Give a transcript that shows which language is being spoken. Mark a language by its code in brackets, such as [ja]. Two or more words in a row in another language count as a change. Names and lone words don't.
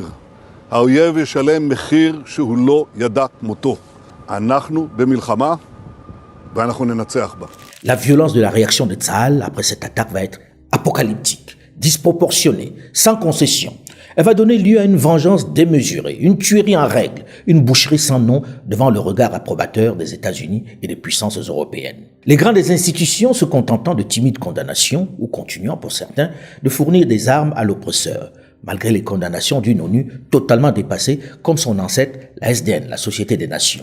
[he] האויב ישלם מחיר שהוא לא ידע כמותו. אנחנו במלחמה ואנחנו ננצח בה. [fr] La violence de la réaction de Tsahal après cette attaque va être apocalyptique, disproportionnée, sans concession. Elle va donner lieu à une vengeance démesurée, une tuerie en règle, une boucherie sans nom devant le regard approbateur des États-Unis et des puissances européennes. Les grandes institutions se contentant de timides condamnations, ou continuant pour certains, de fournir des armes à l'oppresseur, malgré les condamnations d'une ONU totalement dépassée, comme son ancêtre, la SDN, la Société des Nations.